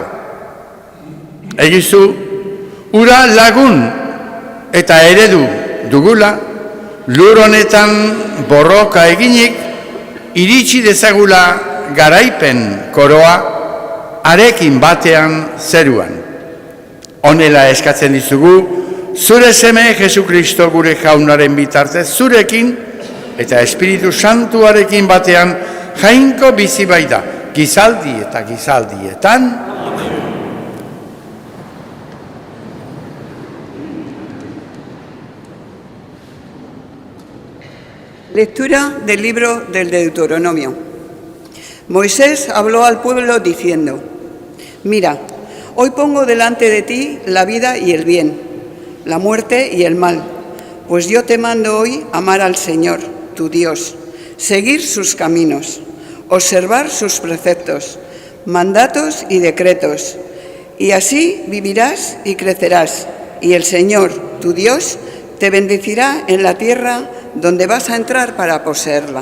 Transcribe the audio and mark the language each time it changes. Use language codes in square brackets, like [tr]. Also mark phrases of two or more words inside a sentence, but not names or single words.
[eu] Egizu, ura lagun eta eredu dugula, lur honetan borroka eginik, iritsi dezagula garaipen koroa, arekin batean zeruan. Honela eskatzen dizugu, zure seme Jesukristo gure jaunaren bitartez, zurekin eta Espiritu Santuarekin batean jainko bizi baita, gizaldi eta gizaldietan. [es] Lectura del libro del Deuteronomio. Moisés habló al pueblo diciendo: Mira, hoy pongo delante de ti la vida y el bien, la muerte y el mal, pues yo te mando hoy amar al Señor, tu Dios, seguir sus caminos, observar sus preceptos, mandatos y decretos, y así vivirás y crecerás, y el Señor, tu Dios, te bendecirá en la tierra donde vas a entrar para poseerla.